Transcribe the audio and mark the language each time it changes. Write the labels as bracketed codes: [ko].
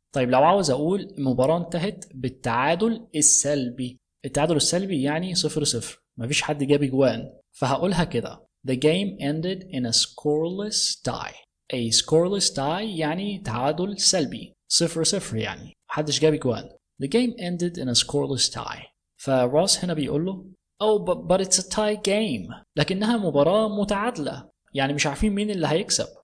[ar] طيب لو عاوز أقول المباراة انتهت بالتعادل السلبي. التعادل السلبي يعني 0-0 مفيش حد جاب جوان فهقولها كده. [en] The game ended in a scoreless tie. [ar] A scoreless tie يعني تعادل سلبي 0-0 يعني محدش جاب جوان. [en] The game ended in a scoreless tie. [ar] فروس هنا بيقول له [en] Oh but it's a tie game. [ar] لكنها مباراة متعادلة يعني مش عارفين مين اللي هيكسب.